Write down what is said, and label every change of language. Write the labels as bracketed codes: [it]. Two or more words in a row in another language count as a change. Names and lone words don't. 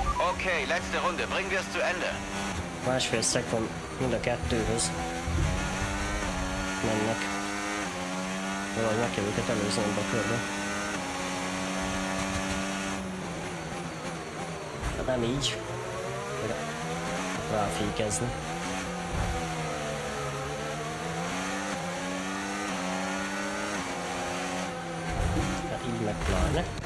[de] Okay, letzte Runde. Bringen wir es zu Ende. [hu] Másfél szekund mind a kettőhöz mennek. Valahogy meg kell őket előzni ebbe a körbe. Hát nem így. Ráfékezni. Hát így meg pláne.